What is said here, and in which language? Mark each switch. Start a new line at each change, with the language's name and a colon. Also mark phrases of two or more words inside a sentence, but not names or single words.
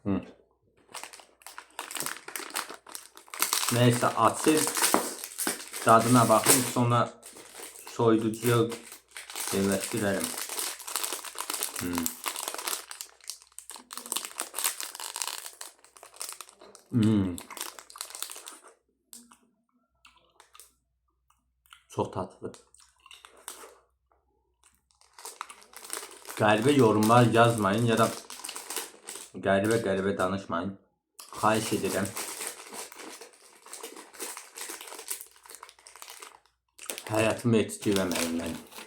Azerbaijani: Neyse, açıb
Turkish: tadına bakın,
Azerbaijani: sonra soyuducuya yerləşdirərəm.
Turkish: Çok tatlı.
Azerbaijani: Qəribə yorumlar yazmayın ya da qəribə danışmayın. Xahiş edirəm. Həyatımı etkiləməyin məni.